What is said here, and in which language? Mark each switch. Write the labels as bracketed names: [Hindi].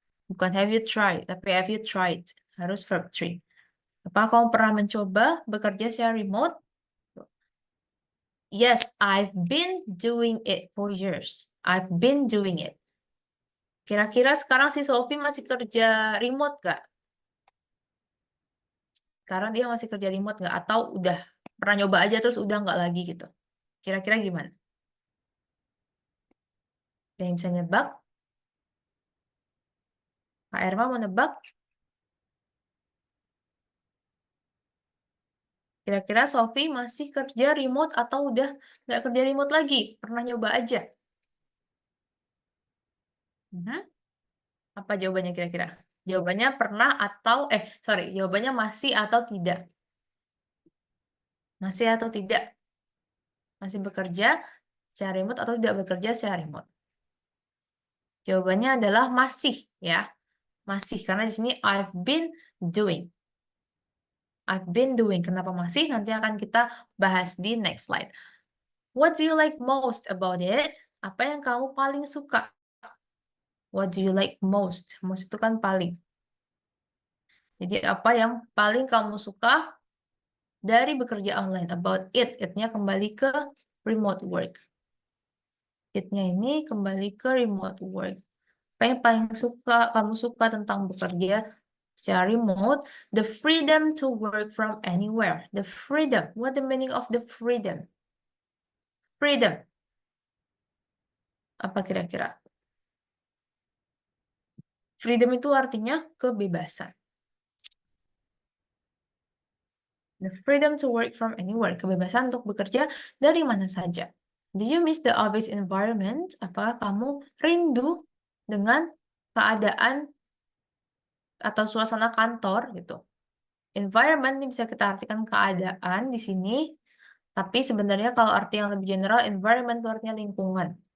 [Indonesian] Bukan [English] have you tried, [Indonesian] tapi [English] have you tried. [Indonesian] Harus verb 3. Apa kamu pernah mencoba bekerja secara remote? [English] Yes, I've been doing it for years. I've been doing it. [Indonesian] Kira-kira sekarang si Sophie masih kerja remote gak? Sekarang dia masih kerja remote gak? Atau udah pernah nyoba aja terus udah nggak lagi gitu? Kira-kira gimana? Ada yang bisa nebak? Kak Erma mau nebak? Kira-kira Sophie masih kerja remote atau udah nggak kerja remote lagi? Pernah nyoba aja? Mhm. Apa jawabannya kira-kira? Jawabannya pernah atau, jawabannya masih atau tidak? Masih atau tidak? Masih bekerja secara remote atau tidak bekerja secara remote? Jawabannya adalah masih, ya. Masih, karena di sini [English] I've been doing. I've been doing. [Indonesian] Kenapa masih? Nanti akan kita bahas di [English] next slide. What do you like most about it? [Indonesian] Apa yang kamu paling suka? [English] What do you like most? [Indonesian] Most itu kan paling. Jadi apa yang paling kamu suka dari bekerja online? About it. It-nya kembali ke remote work. It-nya ini kembali ke remote work. Apa yang paling kamu suka tentang bekerja secara remote? [English] The freedom to work from anywhere. The freedom. What the meaning of the freedom? Freedom. [Indonesian] Apa kira-kira? Freedom itu artinya kebebasan. [English] The freedom to work from anywhere. [Indonesian] Kebebasan untuk bekerja dari mana saja. [English] Do you miss the office environment? [Indonesian] Apakah kamu rindu dengan keadaan atau suasana kantor gitu? Environment ini bisa kita artikan keadaan di sini, tapi sebenarnya kalau arti yang lebih general, environment itu artinya lingkungan.